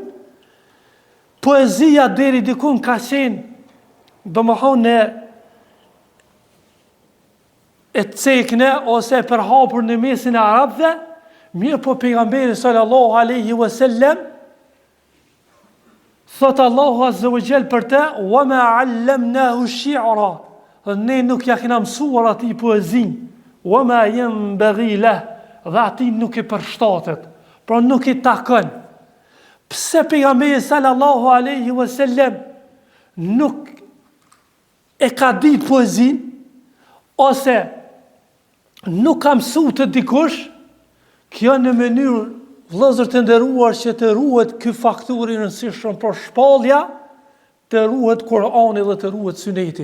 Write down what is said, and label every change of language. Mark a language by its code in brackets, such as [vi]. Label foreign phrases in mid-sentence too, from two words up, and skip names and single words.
[sq] Poezia deri dikun ka qenë, domethënë e cekne ose e përhapur në mesin e arabëve, mirë po pejgamberi [ar] صلى الله عليه وسلم [sq] thot [ar] الله عز وجل [sq] për te, [ar] وما علمناه الشعر, [sq] ne nuk ja kena mësuar atij poezin, [ar] وما ينبغي له, [sq] dhe atij nuk i përshtatet, pra nuk i takon. Pse pejgamberi [ar] صلى الله عليه وسلم [sq] nuk e ka ditë poezin, ose nuk ka mësuar të dikush, kjo në mënyrë vëllezër të nderuar që të ruhet ky faktor i rëndësishëm për shpallja, të ruhet Kurani dhe të ruhet Suneti.